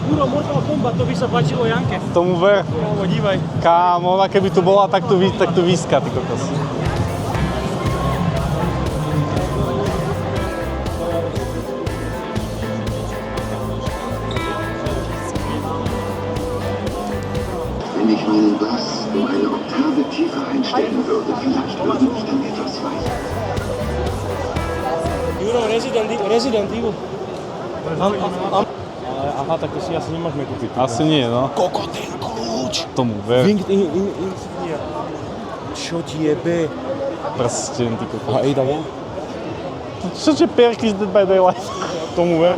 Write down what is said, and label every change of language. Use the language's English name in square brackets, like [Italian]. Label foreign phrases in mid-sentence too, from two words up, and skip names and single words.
[Slovak] Puro Mortal Kombat, to by sa páčilo Janke. Tomu ver. Kámo, dívaj. Kámo, ona keby tu bola, tak tu výska, ty kokos. [German] Wenn ich meinen Bass um eine Oktave tiefer einstellen würde, vielleicht würde ich dann etwas weiter. [Slovak] Juro, Resident Evil. Aha, tak to si asi nemôžeme kúpiť. Asi nie, no. Kokotý kľúč! Tomu ver. Winged Insignia. Čo ti jebe? Prsten, ty kokos. A Ada Wong? Čo je Perky z Dead by Daylight? Tomu ver.